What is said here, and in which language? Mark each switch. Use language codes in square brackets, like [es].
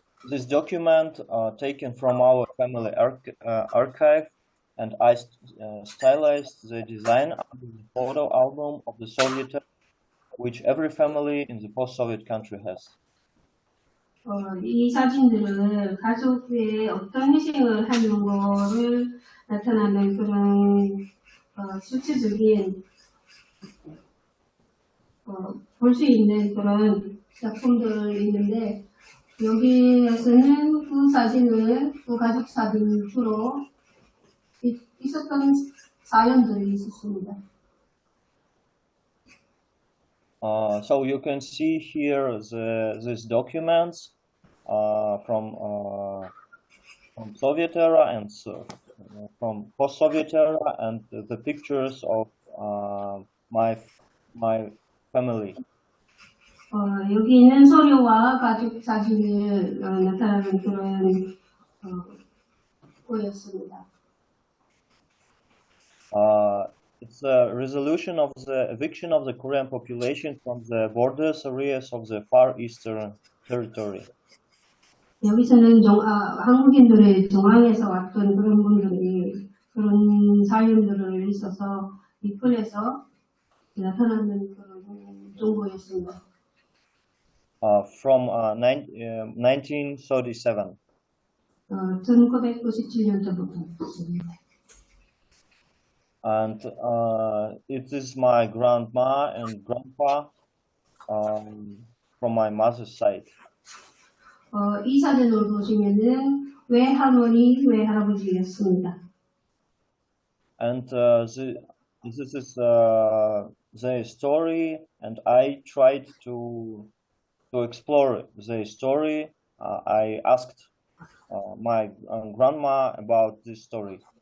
[en] This document taken from our family archive, and I stylized the design of the photo album of the Soviet, which every family in the post-Soviet country has. [ko] 이 사진들은 가족의 어떤 희생을 하는 거를 나타나는 그런 수치적인 볼 수 있는 그런 작품들이 있는데 여기에서는 그 사진을 그 가족 사진 주로 있었던 사연들이 있었습니다. [en] So you can see here these documents from Soviet era and from post-Soviet era, and the pictures of my family. [ko] 여기 있는 서류와 가족 사진을 나타나는 그런 거였습니다. [en] It's a resolution of the eviction of the Korean population from the borders areas of the Far Eastern territory. [ko] 여기서는 한국인들의 중앙에서 왔던 그런 분들이 그런 사연들을 있어서 이 글에서 나타나는 그런 정보였습니다. [en] From 1937. [ko] 1997년도부터 있습니다. [en] and it is my grandma and grandpa from my mother's side. [ko] 이 사진을 보시면은 외할머니, 외할아버지였습니다. [en] And this is their story, and I tried to explore their story. I asked my grandma about this story.